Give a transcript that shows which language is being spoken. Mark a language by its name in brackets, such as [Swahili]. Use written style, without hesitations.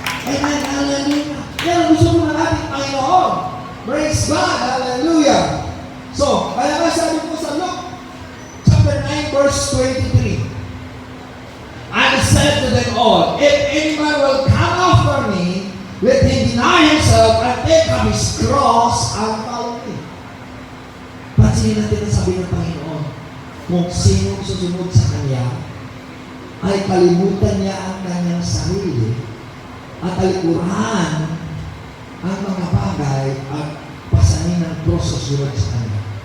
[Filipino] Amen. Hallelujah. Yan ang gusto mo ng ating Panginoon. [English] Praise God! Hallelujah! [Filipino] So, kaya nga sabi po sa [English] Luke chapter 9 verse 23, I said to them all, if any man will come after me, let him deny himself and take up his cross and follow me. [Filipino] Pansinin natin ang sabi ng Panginoon, kung sinong susunod sa Kanya, ay kalimutan niya ang kanyang sarili at talikuran ang mga bagay at pasanin ng cross sa sunod sa Kanya.